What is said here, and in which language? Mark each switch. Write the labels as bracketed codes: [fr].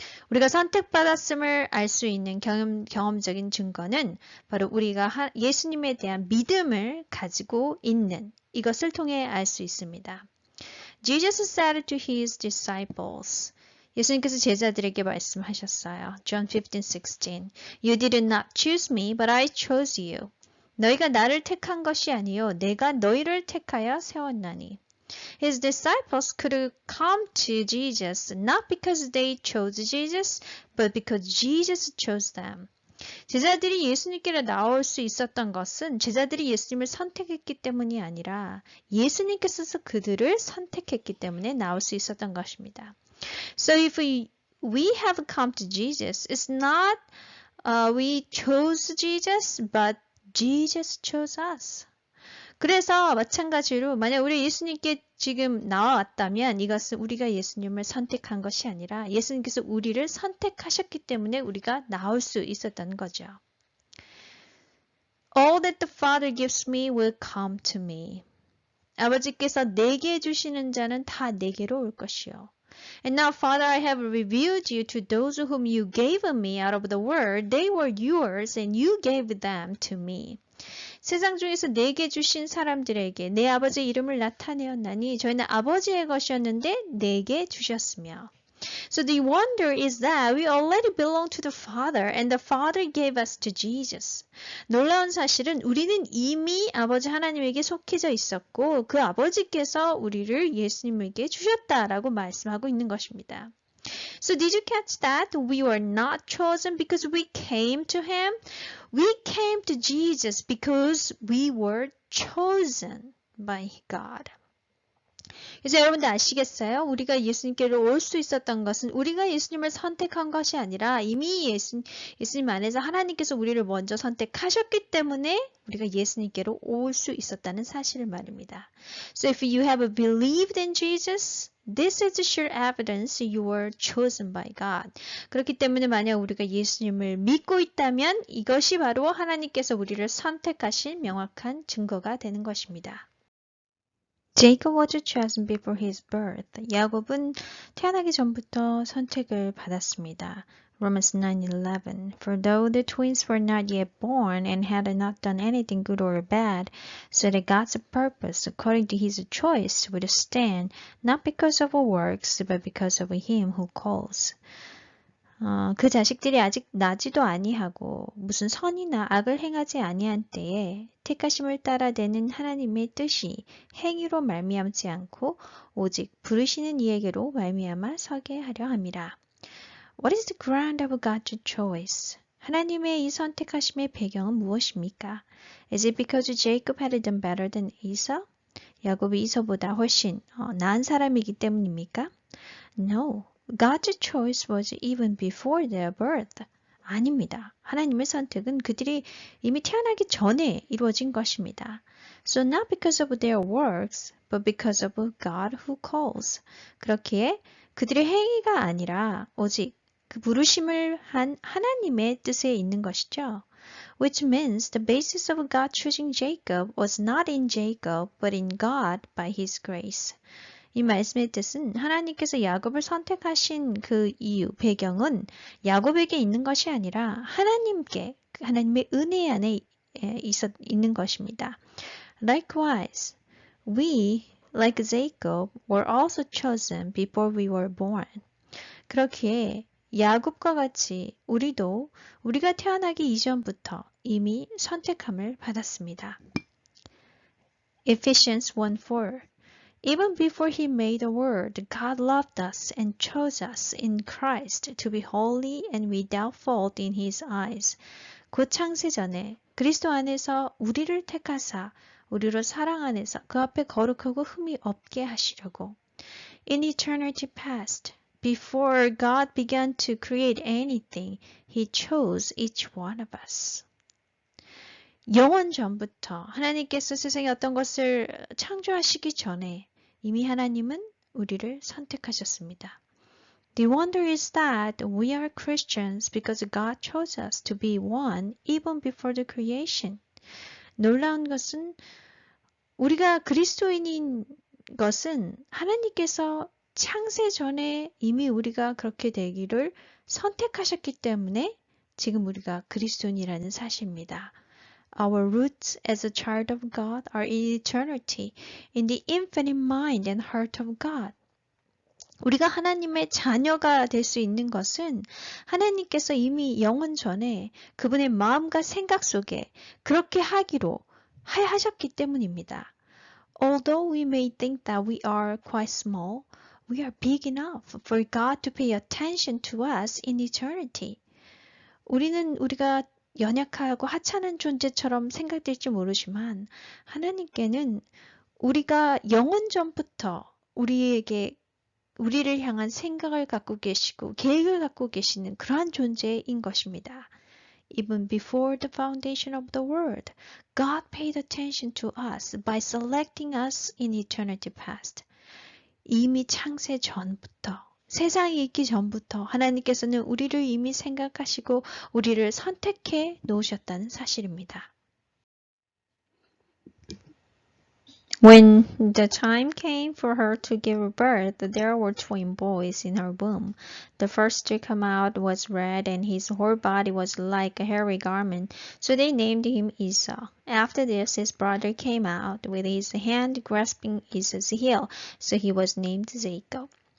[ko] 우리가 선택받았음을 알 수 있는 경험적인 증거는 바로 우리가 예수님에 대한 믿음을 가지고 있는 이것을 통해 알 수 있습니다. [en] Jesus said to his disciples, [ko] 예수님께서 제자들에게 말씀하셨어요. [en] John 15:16 You did not choose me, but I chose you. [ko] 너희가 나를 택한 것이 아니요 내가 너희를 택하여 세웠나니. [en] His disciples could come to Jesus not because they chose Jesus, but because Jesus chose them. [ko] 제자들이 예수님께로 나올 수 있었던 것은 제자들이 예수님을 선택했기 때문이 아니라 예수님께서 그들을 선택했기 때문에 나올 수 있었던 것입니다. [en] So if we have come to Jesus, it's not we chose Jesus, but Jesus chose us. [ko] 그래서 마찬가지로 만약 우리 예수님께 지금 나와왔다면 이것은 우리가 예수님을 선택한 것이 아니라 예수님께서 우리를 선택하셨기 때문에 우리가 나올 수 있었던 거죠. [en] All that the Father gives me will come to me. [ko] 아버지께서 내게 주시는 자는 다 내게로 올 것이요. [en] And now, Father, I have revealed you to those whom you gave me out of the world. They were yours, and you gave them to me. [ko] 세상 중에서 내게 주신 사람들에게 내 아버지의 이름을 나타내었나니 저희는 아버지의 것이었는데 내게 주셨으며. [en] So the wonder is that we already belong to the Father and the Father gave us to Jesus. [ko] 놀라운 사실은 우리는 이미 아버지 하나님에게 속해져 있었고 그 아버지께서 우리를 예수님에게 주셨다라고 말씀하고 있는 것입니다. [en] So did you catch that? We were not chosen because we came to Him. We came to Jesus because we were chosen by God. [ko] 그래서 여러분들 아시겠어요? 우리가 예수님께로 올 수 있었던 것은 우리가 예수님을 선택한 것이 아니라 이미 예수님 안에서 하나님께서 우리를 먼저 선택하셨기 때문에 우리가 예수님께로 올 수 있었다는 사실을 말입니다. [en] So if you have believed in Jesus, this is sure evidence you were chosen by God. [ko] 그렇기 때문에 만약 우리가 예수님을 믿고 있다면 이것이 바로 하나님께서 우리를 선택하신 명확한 증거가 되는 것입니다. [en] Jacob was chosen before his birth. [ko] 야곱은 태어나기 전부터 선택을 받았습니다. [en] Romans 9:11. For though the twins were not yet born and had not done anything good or bad, so that God's purpose according to his choice would stand, not because of works, but because of him who calls. [ko] 그 자식들이 아직 나지도 아니하고 무슨 선이나 악을 행하지 아니한 때에 택하심을 따라되는 하나님의 뜻이 행위로 말미암지 않고 오직 부르시는 이에게로 말미암아 서게 하려 함이라. [en] What is the ground of God's choice? [ko] 하나님의 이 선택하심의 배경은 무엇입니까? [en] Is it because Jacob had done better than Esau? [ko] 야곱이 이서보다 훨씬 나은 사람이기 때문입니까? [en] No. God's choice was even before their birth. [ko] 아닙니다. 하나님의 선택은 그들이 이미 태어나기 전에 이루어진 것입니다. [en] So not because of their works, but because of God who calls. [ko] 그렇기에 그들의 행위가 아니라 오직 그 부르심을 한 하나님의 뜻에 있는 것이죠. [en] Which means the basis of God choosing Jacob was not in Jacob, but in God by His grace. [ko] 이 말씀의 뜻은 하나님께서 야곱을 선택하신 그 이유, 배경은 야곱에게 있는 것이 아니라 하나님의 은혜 안에 있는 것입니다. [en] Likewise, we, like Jacob, were also chosen before we were born. [ko] 그렇기에 야곱과 같이 우리도 우리가 태어나기 이전부터 이미 선택함을 받았습니다. [en] Ephesians 1:4 Even before he made the world, God loved us and chose us in Christ to be holy and without fault in his eyes. [ko] 곧 창세 전에 그리스도 안에서 우리를 택하사 우리로 사랑 안에서 그 앞에 거룩하고 흠이 없게 하시려고. [en] In eternity past, before God began to create anything, he chose each one of us. [ko] 영원 전부터 하나님께서 세상에 어떤 것을 창조하시기 전에 이미 하나님은 우리를 선택하셨습니다. [en] The wonder is that we are Christians because God chose us to be one even before the creation. [ko] 놀라운 것은 우리가 그리스도인인 것은 하나님께서 창세 전에 이미 우리가 그렇게 되기를 선택하셨기 때문에 지금 우리가 그리스도인이라는 사실입니다. [en] Our roots as a child of God are in eternity, in the infinite mind and heart of God. [ko] 우리가 하나님의 자녀가 될 수 있는 것은 하나님께서 이미 영원 전에 그분의 마음과 생각 속에 그렇게 하기로 하셨기 때문입니다. [en] Although we may think that we are quite small, we are big enough for God to pay attention to us in eternity. [ko] 우리가 연약하고 하찮은 존재처럼 생각될지 모르지만 하나님께는 우리가 영원 전부터 우리를 향한 생각을 갖고 계시고 계획을 갖고 계시는 그러한 존재인 것입니다. [en] Even before the foundation of the world, God paid attention to us by selecting us in eternity past. [ko] 이미 창세 전부터 세상이 있기 전부터 하나님께서는 우리를 이미 생각하시고 우리를 선택해 놓으셨다는 사실입니다. [en] When the time came for her to give birth, there were twin boys in her womb. The first to come out was red, and his whole body was like a hairy garment, so they named him Esau. After this, his brother came out, with his hand grasping Esau's heel, so he was named Jacob.